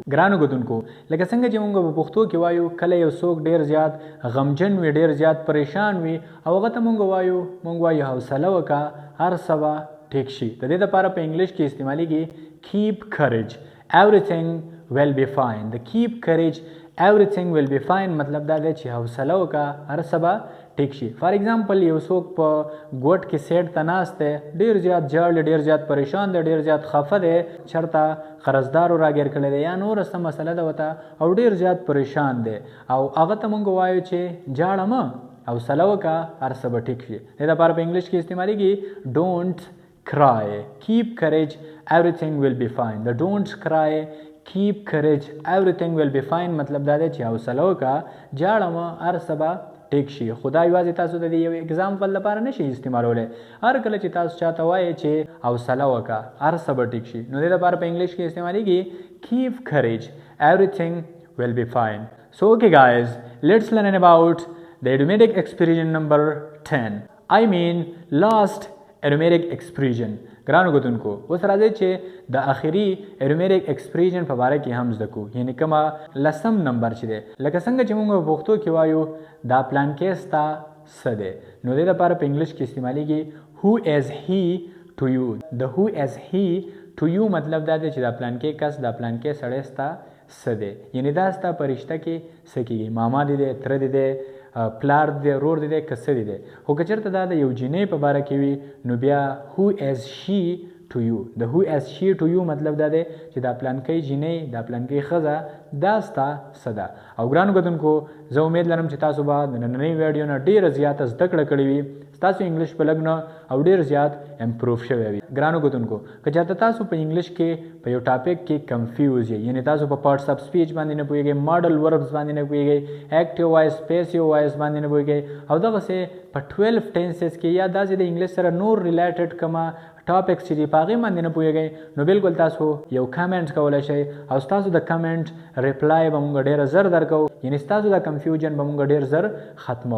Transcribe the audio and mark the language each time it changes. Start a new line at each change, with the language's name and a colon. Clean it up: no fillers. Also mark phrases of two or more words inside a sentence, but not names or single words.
Pashto: ګرانو کتونکو لکه څنګه چې موږ په پښتو کې وایو کله یو څوک ډېر زیات غمجن وي، ډېر زیات پریشان وي او هغه ته موږ وایو حوصله وکړه، هر څه به ټیک شي. د دې لپاره په انګلش کې استعمالیږي
English: keep courage everything will be fine. the keep courage everything will be fine
Pashto: مطلب دا دی چې حوصله وکړه، هر څه به ټیک شي.
English: for example
Pashto: یو څوک په ګوټ کې سیټ ته ناست دی، ډېر زیات ژاړي، ډېر زیات پریشان دی، ډېر زیات خفه دی، چېرته قرضدارو راګیر کړی دی یا نوره څه مسله ده ورته او ډېر زیات پریشان دی او هغه ته موږ وایو چې ژاړه مه، حوصله وکړه، هر څه به ټیک شي. دې لپاره په انګلش کې استعمالیږي
English: don't cry keep courage everything will be fine. the don't cry keep courage everything will be fine
Pashto: مطلب دا دی چې حوصله وکړه، ژاړه مه، هر څه به ټیک شي. خدا یوازې تاسو د دې یو اگزامپل لپاره نشي استعمالولی. هر کله چې تاسو چاته وایئ چې حوصله وکړه، هر څه به ټیک شي، نو دې لپاره په انګلش کې استعمالیږي
English: keep courage everything will be fine. so okay guys, let's learn about the idiomatic expression number 10. I mean last idiomatic expression.
Pashto: ګرانو کتونکو اوس راځئ چې د آخري
English: idiomatic expression
Pashto: په باره کې هم زده کړو، یعنې کومه 10 نمبر چې دی. لکه څنګه چې موږ په پښتو کې وایو دا پلانکی ستا څه دی، نو دې لپاره په انګلش کې استعمالیږي
English: who is he to you.
Pashto: د
English: who is he to you
Pashto: مطلب دا دی چې دا پلانکی کس، دا پلانکی سړی ستا څه دی، یعنې دا ستا په رشته کې څه کېږي، ماما دی دی، تره دی دی، پلار دی، رور دی دی، که څه دی دی. خو که چېرته دا د یو جینۍ په باره کې وي نو بیا
English: who is she to you.
Pashto: د
English: who is she to you
Pashto: مطلب دا دی چې دا پلانکی جینۍ، دا پلانکی ښځه دا ستا څه ده. او ګرانو کتونکو زه امید لرم چې تاسو به د نننۍ ویډیو نه ډېره زیاته زده کړه کړې وي، ستاسو انګلش په لږ نه او ډېر زیات امپروف شوی وي. ګرانو کتونکو که چېرته تاسو په انګلش کې په یو ټاپک کې کنفیوز یې، یعنې تاسو په
English: parts of speech
Pashto: باندې نه پوهېږئ،
English: modal verbs
Pashto: باندې نه پوهېږئ،
English: active voice, passive voice
Pashto: باندې نه پوهېږئ او دغسې په 12 ټینسز کې یا داسې د انګلش سره نور ریلیټډ کومه ټاپکس چې دي په هغې باندې نه پوهېږئ، نو بلکل تاسو یو کمنټ کولی شئ او ستاسو د
English: comment reply
Pashto: به موږ ډېره زر درکوو، یعنې ستاسو د کنفیوژن به موږ ډېر زر ختمو.